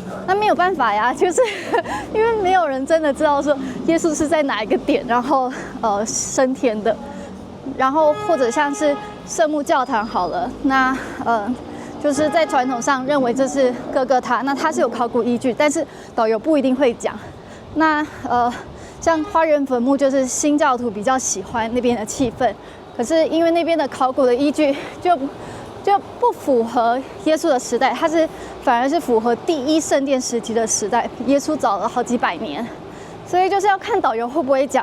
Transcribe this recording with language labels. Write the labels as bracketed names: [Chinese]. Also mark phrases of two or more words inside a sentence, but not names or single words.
[Chinese] 那沒有辦法呀，就是因為沒有人真的知道說耶穌是在哪一個點，然後升天的。然後或者像是聖母教堂好了，那就是在傳統上認為這是哥哥他，那他是有考古依據，但是導遊不一定會講。那像花園墳墓，就是新教徒比較喜歡那邊的氣氛，可是因為那邊的考古的依據就不符合耶穌的時代，它反而是符合第一聖殿時期的時代，耶穌早了好幾百年，所以就是要看導遊會不會講。